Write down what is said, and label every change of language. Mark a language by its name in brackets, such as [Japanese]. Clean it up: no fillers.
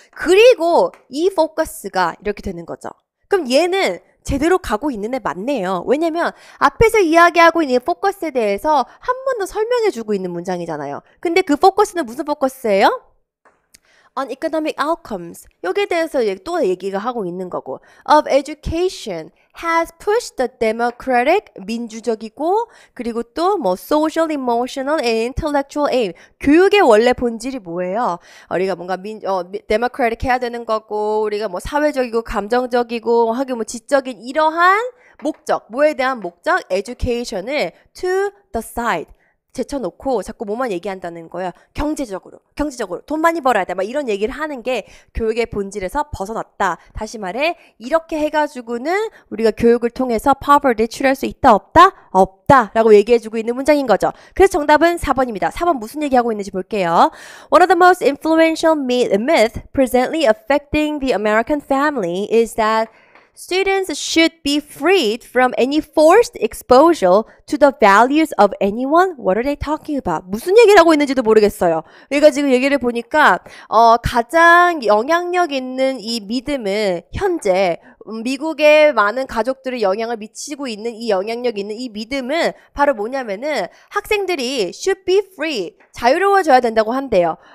[Korean] 그리고 이 포커스가 이렇게 되는 거죠. 그럼 얘는 제대로 가고 있는 애 맞네요. 왜냐면 앞에서 이야기하고 있는 포커스에 대해서 한 번 더 설명해주고 있는 문장이잖아요. 근데 그 포커스는 무슨 포커스예요? [English] on economic outcomes. [Korean] 여기에 대해서 또 얘기가 하고 있는 거고. [English] of education has pushed the democratic, [Korean] 민주적이고 그리고 또 뭐 [English] social, emotional, and intellectual aim. [Korean] 교육의 원래 본질이 뭐예요? 우리가 뭔가 democratic 해야 되는 거고 우리가 뭐 사회적이고 감정적이고 하긴 뭐 지적인 이러한 목적, 뭐에 대한 목적? [English] education을 to the side. [Korean] 제쳐놓고 자꾸 뭐만 얘기한다는 거야. 경제적으로 돈 많이 벌어야 돼. 막 이런 얘기를 하는 게 교육의 본질에서 벗어났다. 다시 말해 이렇게 해가지고는 우리가 교육을 통해서 poverty를 치료할 수 있다 없다? 없다 라고 얘기해주고 있는 문장인 거죠. 그래서 정답은 4번입니다. 4번 무슨 얘기하고 있는지 볼게요. [English] One of the most influential myth presently affecting the American family is that students should be freed from any forced exposure to the values of anyone. What are they talking about? [Korean] 무슨 얘기를 하고 있는지도 모르겠어요. 그러니까 지금 얘기를 보니까 가장 영향력 있는 이 믿음은 현재 미국의 많은 가족들의 영향을 미치고 있는 이 영향력 있는 이 믿음은 바로 뭐냐면은 학생들이 [English] should be free, [Korean] 자유로워져야 된다고 한대요.